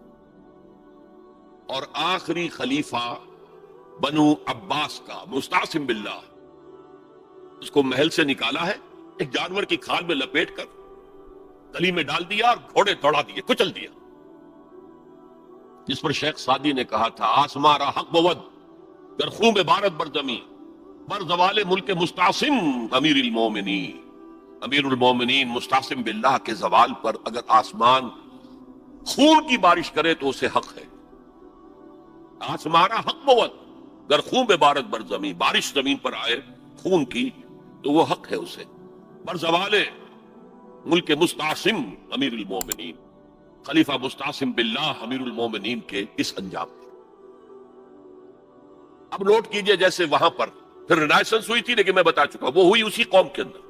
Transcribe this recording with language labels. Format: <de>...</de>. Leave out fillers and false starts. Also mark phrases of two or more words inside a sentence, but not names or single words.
<ur>اور آخری خلیفہ بنو عباس کا مستعصم باللہ، اس کو محل سے نکالا ہے، ایک جانور کی کھال میں لپیٹ کر گلی میں ڈال دیا اور گھوڑے دوڑا دیے، کچل دیا. جس پر شیخ سعدی نے کہا تھا</ur> <fa>آسماں را حق بود در خون بارت بردمی بر زوال ملک مستعصم امیر المومنین.</fa> <ur>امیر المومنین مستعصم باللہ کے زوال پر اگر آسمان خون کی بارش کرے تو اسے حق ہے.</ur> <fa>آسمانہ حق بود گر خون بے بارد بر زمین،</fa> <ur>بارش زمین پر آئے خون کی تو وہ حق ہے اسے.</ur> <fa>بر زوال ملک مستعصم امیر المومنین،</fa> <ur>خلیفہ مستعصم باللہ امیر المومنین کے اس انجام پر. اب نوٹ کیجئے جیسے وہاں پر پھر رینائسنس ہوئی تھی، لیکن میں بتا چکا وہ ہوئی اسی قوم کے اندر.</ur>